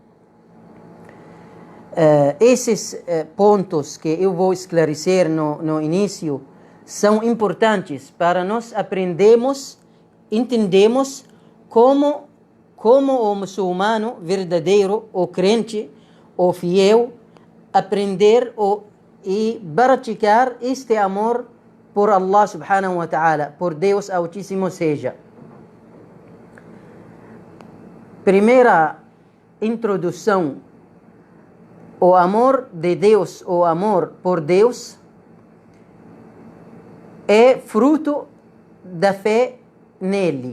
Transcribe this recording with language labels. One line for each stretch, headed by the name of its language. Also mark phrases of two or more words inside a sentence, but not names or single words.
Portuguese: Esses pontos que eu vou esclarecer no início são importantes para nós entendemos como o muçulmano verdadeiro, o crente, o fiel, aprender e praticar este amor por Allah
Arabic: سبحانه وتعالى,
Portuguese: por Deus Altíssimo seja. Primeira introdução: o amor de Deus, o amor por Deus é fruto da fé nele.